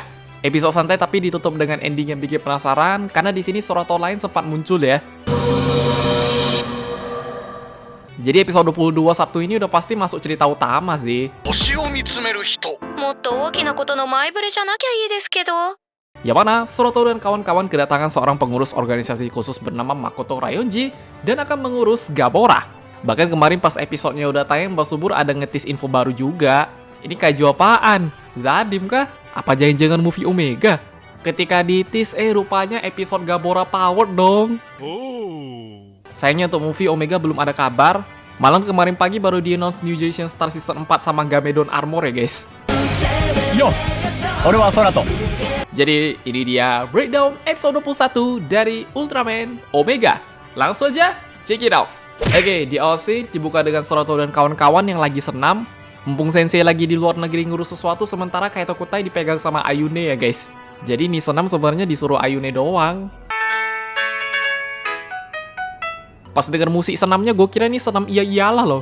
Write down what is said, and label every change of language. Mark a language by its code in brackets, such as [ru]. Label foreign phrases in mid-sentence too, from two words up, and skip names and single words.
[id] Episode santai tapi ditutup dengan ending yang bikin penasaran, karena di sini Soroto lain sempat muncul ya. Jadi episode 21 ini udah pasti masuk cerita utama sih. [ja] 星を見つめる人。もっと大きなことの前触れじゃなきゃいいですけど。 [id] Yang mana Soroto dan kawan-kawan kedatangan seorang pengurus organisasi khusus bernama Makoto Rayonji dan akan mengurus Gamora. Bahkan kemarin pas episodenya udah tayang, Mbak Subur ada ngetis info baru juga. Ini kaiju apaan? Zadim kah? Apa jangan-jangan movie Omega? Ketika ditis, rupanya episode Gamora Power dong. Sayangnya untuk movie Omega belum ada kabar. Malam kemarin pagi baru di-announce New Generation Star Season 4 sama Gamedon Armor ya guys. [ja] Yo,俺は Soroto. [id] Jadi ini dia breakdown episode 21 dari Ultraman Omega. Langsung aja [en] check it out. [id] Oke, di awal sih dibuka dengan Soroto dan kawan-kawan yang lagi senam. Mumpung Sensei lagi di luar negeri ngurus sesuatu, sementara Kaito Kutai dipegang sama Ayune ya guys. Jadi nih senam sebenarnya disuruh Ayune doang. Pas denger musik senamnya gue kira nih senam iya-iyalah loh.